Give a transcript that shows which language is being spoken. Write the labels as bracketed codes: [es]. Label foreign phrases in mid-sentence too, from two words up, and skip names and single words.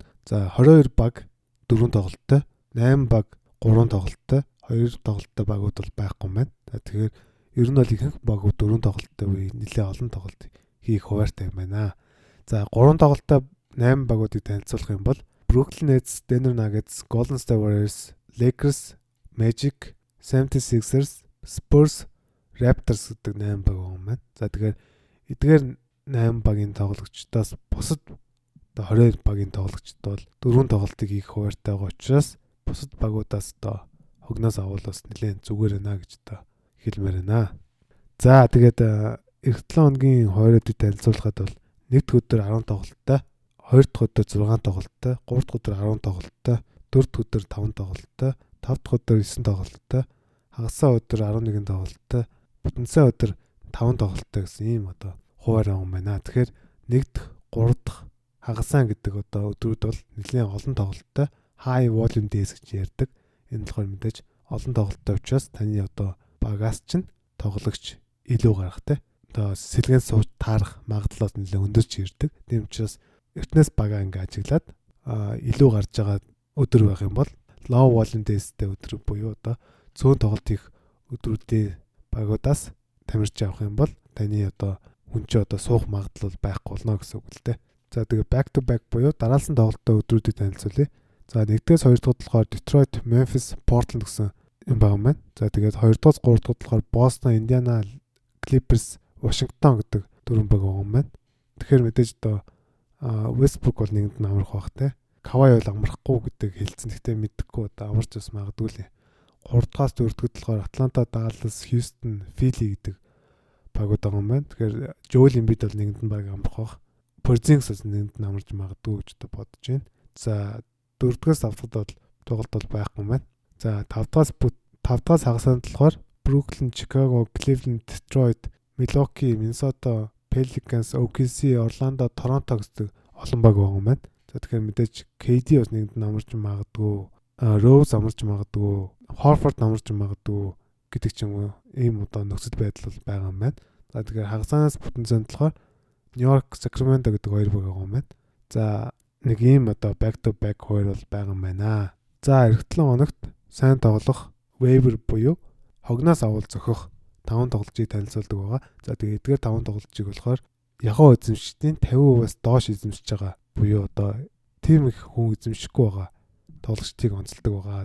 [mn] За 22 баг 4 тоглолттой, 8 баг 3 тоглолттой, 2 тоглолттой багууд бол байхгүй юм байна. За тэгэхээр ер нь бол ихэнх багууд 4 тоглолттой үе нэлээд олон тоглолт хийх хуваартай юм байна. За 3 тоглолттой 8 багуудыг танилцуулах юм бол Brooklyn Nets, Denver Nuggets, Golden State Warriors, Lakers, Magic, 76ers, Spurs, Raptors гэдэг 8 баг байгаа юм байна. За тэгэхээр эдгээр 8 багийн тоглогчдоос бусад 22 багийн тоглогчд бол 4 тоглолтыг хийх хуваартай байгаа учраас бусад багуудаас одоо хогноос авуулаас нэлээд зүгээр байна гэж одоо хэлмээр байна. За тэгээд эх 7 хоногийн хоороодыг танилцуулахад бол 1-р өдөр 10 тоглолттой, 2-р өдөр 6 тоглолттой, 3-р өдөр 10 тоглолттой, 4-р өдөр 5 тоглолттой, 5-р өдөр 9 тоглолттой, хагасаа өдөр 11 тоглолттой, бүтэнсээ өдөр 5 тоглолттой гэсэн ийм одоо хуваар байгаа юм байна. Тэгэхээр 1-р, 3-р хагасаа гэдэг одоо өдрүүд бол нэлээд олон тоглолттой [en] high volume days [mn] гэж ярьдаг. Энэ болохоор мэдээж олон тоглолттой учраас таны одоо багаас чинь тоглогч илүү гарахтай. Одоо сэлгэн сууж таарах магадлал нэлээд өндөрч ирдэг. Тийм учраас эртнээс багаа ингээ ажиглаад илүү гарч байгаа өдөр байх юм бол [en] low volume days- [mn] тэй өдөр буюу одоо цөөн тоглолт их өдрүүдийн багуудаас тамирч авах юм бол таны одоо хүн чи одоо суух магадлал байхгүй болно гэсэн үг л дээ. За тэгээ [en] back to back [mn] буюу дараалсан тоглолттой өдрүүдийг танилцуулъя. За 1-ээс 2 дахь болохоор Detroit, Memphis, Portland гэсэн юм байгаа юм байна. За тэгээд 2-аас 3 дахь болохоор Boston, Indiana, Clippers, Washington гэдэг дөрвөн баг байгаа юм байна. Тэгэхээр мэдээж одоо Westbrook бол нэгэнд нь амрах бах те. Kawhi бол амрахгүй гэдэг хэлсэн. Гэхдээ мэдхгүй одоо амарч бас магадгүй л. 3-аас 4 дахь болохоор Atlanta, Dallas, Houston, Philly гэдэг багууд байгаа юм байна. Тэгэхээр Joel Embiid бол нэгэнд нь баг амрах бах. Porzingis бас нэгэнд нь амарч магадгүй гэж одоо бодож байна. За 4-ээс 5 дахь бол тоглолт бол байхгүй юм байна. За 5-аас хагасанд болохоор Brooklyn, Chicago, Cleveland, Detroit, Milwaukee, Minnesota, Pelicans, OKC, Orlando, Toronto гэдэг олон баг байгаа юм байна. За тэгэхээр мэдээж KD бас нэгэнд нь амарч магадгүй, Rose амарч магадгүй, Horford амарч магадгүй гэдэг ч юм уу ийм одоо нөхцөл байдал бол байгаа юм байна. За тэгэхээр хагасанаас бүтэн зөнд болохоор New York, Sacramento гэдэг хоёр баг байгаа юм байна. За нэг ийм одоо [en] back to back [mn] хоёр бол байгаа юм байна. За эх 7 хоногт сайн тоглох waiver буюу хогноос авал зөхөх 5 тоглолтыг танилцуулдаг байгаа. За тэгээд эдгээр 5 тоглолтыг болохоор яхаа эзэмшигчдийн 50%-аас доош эзэмшиж байгаа буюу одоо тийм их хүн эзэмшихгүй байгаа тоглогчдыг онцолдог байгаа.